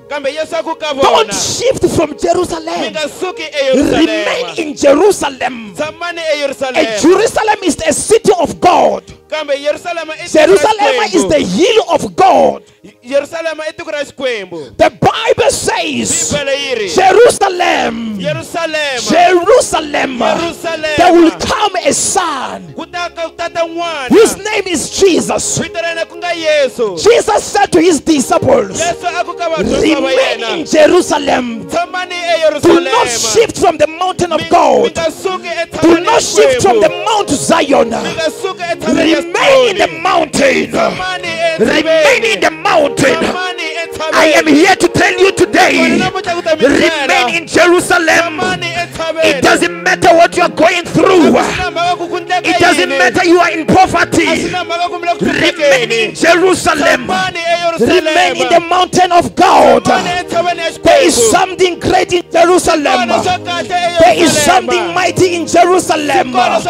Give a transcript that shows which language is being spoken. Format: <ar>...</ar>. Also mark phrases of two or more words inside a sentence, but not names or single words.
<ts>kambe yesu a ku ka</ts> <en>don't</en> <ts>vona</ts> <en>shift from</en> <ts>mi</ts> <en>Jerusalem.</en> <ts>nga suki</ts> <en>Remain</en> <ts>eYerusalema</ts> <en>in Jerusalem.</en> <ts>tshamani</ts> <en>And</en> <ts>eYerusalema</ts> <en>Jerusalem is a city of God.</en> <ts>kambe Yerusalema i tiko ra</ts> <en>Jerusalem is the</en> <ts>Xikwembu.</ts> <en>hill of God.</en> <ts>Yerusalema i tiko ra Xikwembu</ts> <en>The Bible says,</en> <ts>bibele yi ri</ts> <en>Jerusalem,</en> <ts>Yerusalema</ts> <en>Jerusalem, Jerusalem. there will come a son</en> <ts>ku ta n'wana</ts> <en>whose name is Jesus.</en> <ts>vito ra yena ku nga Yesu</ts> <en>Jesus said to his disciples,</en> <ts>Yesu a ku ka vadyondzi va</ts> <en>remain</en> <ts>yena</ts> <en>in Jerusalem.</en> <ts>tshamani</ts> <en>Do not</en> <ts>eYerusalema</ts> <en>shift from the mountain of</en> <ts>mi</ts> <en>God.</en> <ts>nga suki</ts> <en>Do</en> <ts>etshamani</ts> <en>not shift from the</en> <ts>Xikwembu</ts> <en>Mount Zion.</en> <ts>mi nga suki etshamani ya</ts> <en>Remain in the</en> <ts>Ziyoni.</ts> <en>mountain.</en> <ts>Tshamani</ts> <en>Remain in</en> <ts>entshaveni</ts> <en>the mountain.</en> <ts>tshamani</ts> <en>I am</en> <ts>entshaveni</ts> <en>here to tell you today, remain in Jerusalem.</en> <ts>tshamani entshaveni</ts> <en>It doesn't matter what you are going through. It doesn't matter you are in poverty. Remain in Jerusalem. Remain in the mountain of God. There is something great in Jerusalem. There is something mighty in Jerusalem.</en>